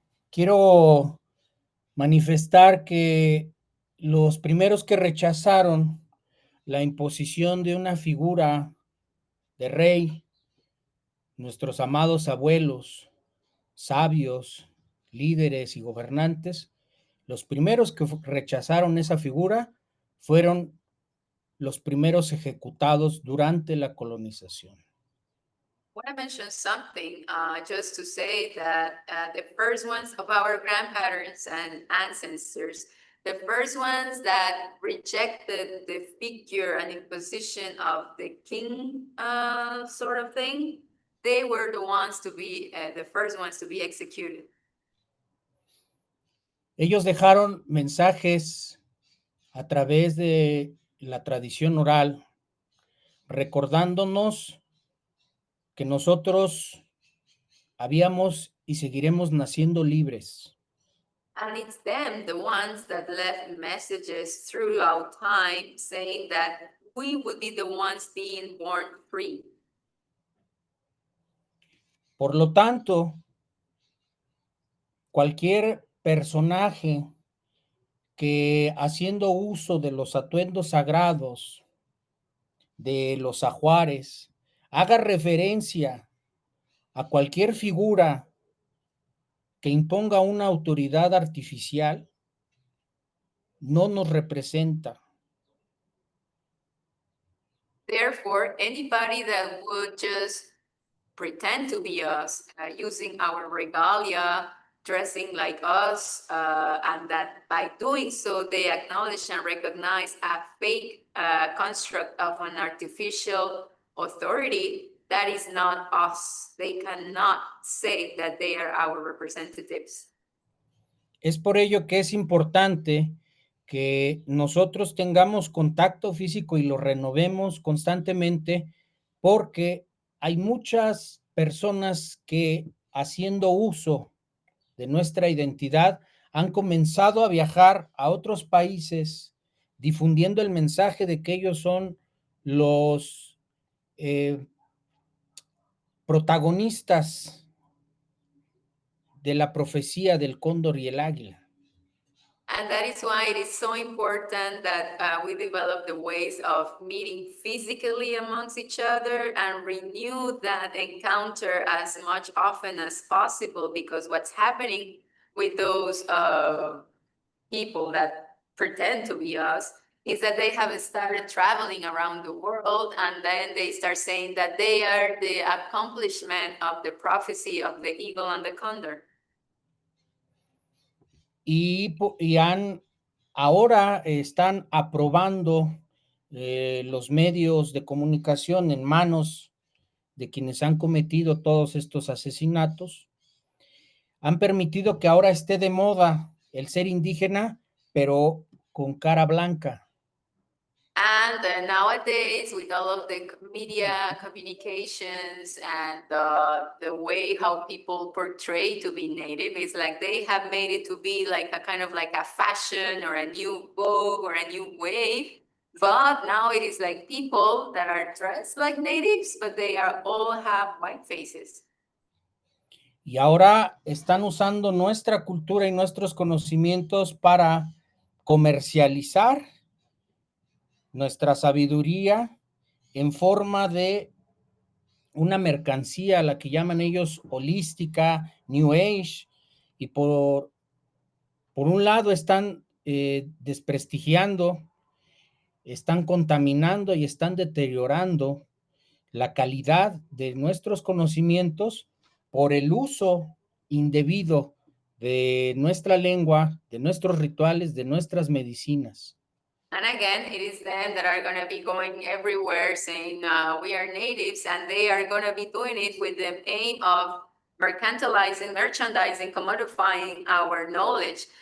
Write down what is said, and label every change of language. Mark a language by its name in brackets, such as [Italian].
[Spanish] Quiero manifestar que los primeros que rechazaron la imposición de una figura de rey, nuestros amados abuelos, sabios, líderes y gobernantes, los primeros que rechazaron esa figura fueron los primeros ejecutados durante la colonización. [English] I want to mention something, just to say that the first ones of our grandparents and ancestors, the first ones that rejected the figure and imposition of the king sort of thing, they were the ones to be the first ones to be executed. [Spanish] Ellos dejaron mensajes a través de la tradición oral, recordándonos que nosotros habíamos y seguiremos naciendo libres. [English] And it's them, the ones that left messages throughout time saying that we would be the ones being born free. [Spanish] Por lo tanto, cualquier personaje que haciendo uso de los atuendos sagrados, de los ajuares, haga referencia a cualquier figura que imponga una autoridad artificial, no nos representa. [English] Therefore, anybody that would just pretend to be us, using our regalia, dressing like us, and that by doing so, they acknowledge and recognize a fake construct of an artificial authority, that is not us. They cannot say that they are our representatives. [Spanish] Es por ello que es importante que nosotros tengamos contacto físico y lo renovemos constantemente, porque hay muchas personas que, haciendo uso de nuestra identidad, han comenzado a viajar a otros países difundiendo el mensaje de que ellos son los protagonistas de la profecía del cóndor y el águila. [English] And that is why it is so important that we develop the ways of meeting physically amongst each other and renew that encounter as much often as possible, because what's happening with those people that pretend to be us is that they have started traveling around the world, and then they start saying that they are the accomplishment of the prophecy of the eagle and the condor. [Spanish] Y ahora están aprobando los medios de comunicación en manos de quienes han cometido todos estos asesinatos. Han permitido que ahora esté de moda el ser indígena, pero con cara blanca. [English] And nowadays, with all of the media communications and the way how people portray to be native, it's like they have made it to be like a kind of like a fashion or a new vogue or a new wave. But now it is like people that are dressed like natives, but they are all have white faces. [Spanish] Y ahora están usando nuestra cultura y nuestros conocimientos para comercializar nuestra sabiduría en forma de una mercancía a la que llaman ellos holística, New Age, y por un lado están desprestigiando, están contaminando y están deteriorando la calidad de nuestros conocimientos por el uso indebido de nuestra lengua, de nuestros rituales, de nuestras medicinas. [English] And again, it is them that are going to be going everywhere saying we are natives, and they are going to be doing it with the aim of merchandising, commodifying our knowledge.